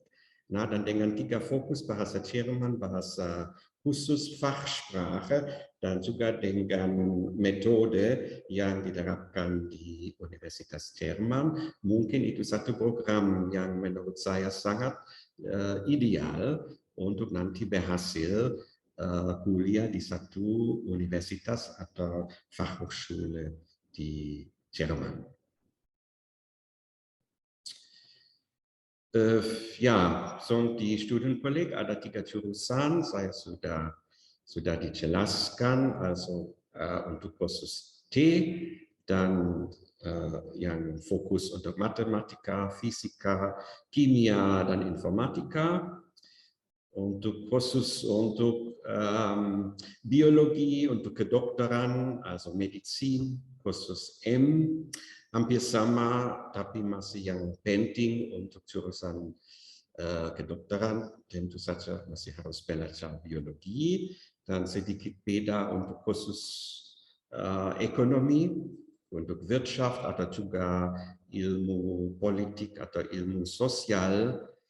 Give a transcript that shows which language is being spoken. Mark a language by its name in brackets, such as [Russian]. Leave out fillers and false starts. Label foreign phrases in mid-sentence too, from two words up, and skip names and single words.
[Indonesian] Nah, dan dengan 3 fokus bahasa Jerman, bahasa khusus Fachsprache, dan juga dengan metode yang diterapkan di Universitas Jerman, mungkin itu satu program yang menurut saya sangat ideal untuk nanti berhasil kuliah di satu universitas atau Fachhochschule di Jerman. [German] Ja, so die Studienkolleg [Indonesian] ada 3 jurusan, saya sudah sudah dijelaskan, also untuk kursus T dan yang fokus untuk matematika, fisika, kimia, dan informatika. Untuk khusus untuk biologi, untuk kedokteran, also medicin, khusus M, hampir sama, tapi masih yang penting untuk jurusan kedokteran, tentu saja masih harus belajar biologi, dan sedikit beda untuk khusus ekonomi, untuk Wirtschaft atau juga ilmu politik atau ilmu sosial.